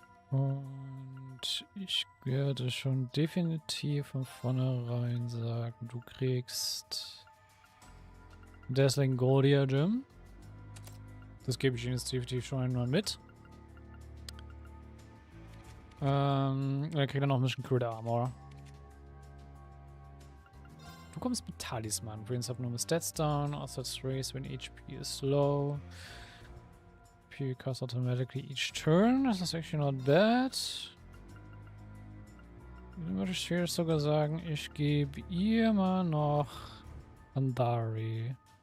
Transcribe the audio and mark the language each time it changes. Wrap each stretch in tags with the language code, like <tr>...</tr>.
<de>Und ich werde schon definitiv von vornherein sagen, du kriegst Dazzling Goldia Gem. Das gebe ich Ihnen jetzt definitiv schon einmal mit. Er kriegt dann noch ein bisschen Crit Armor. Du kommst mit Talisman.</de> <en>Brings up normal stats down. Also raise when HP is low. You cast automatically each turn.</en> <de>Das ist</de> <en>actually not bad.</en> <de>Dann würde ich hier sogar sagen, ich gebe ihr mal noch Andari.</de>